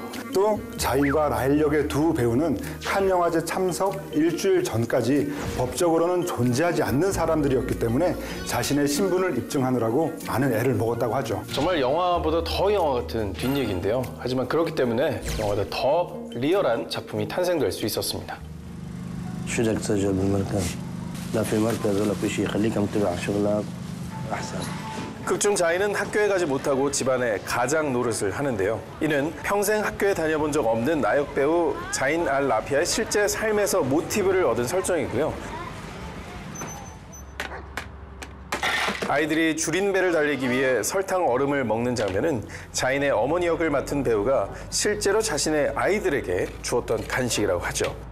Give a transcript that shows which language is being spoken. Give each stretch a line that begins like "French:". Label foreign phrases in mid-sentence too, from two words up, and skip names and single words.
Korean: 또 자인과 라헬 역의 두 배우는 칸 영화제 참석 일주일 전까지 법적으로는 존재하지 않는 사람들이었기 때문에 자신의 신분을 입증하느라고 많은 애를 먹었다고 하죠. 정말 영화보다 더 영화 같은 뒷얘기인데요. 하지만 그렇기 때문에 영화보다 더 리얼한 작품이 탄생될 수 있었습니다.
Arabic: شو بدك تسجل بالمركز؟ لا في مركز ولا في شيء خليك متبع شغلك أحسن.
Korean: 극중 자인은 학교에 가지 못하고 집안의 가장 노릇을 하는데요. 이는 평생 학교에 다녀본 적 없는 나역 배우 자인 알 라피아의 실제 삶에서 모티브를 얻은 설정이고요. 아이들이 줄인 배를 달리기 위해 설탕 얼음을 먹는 장면은 자인의 어머니 역을 맡은 배우가 실제로 자신의 아이들에게 주었던 간식이라고 하죠.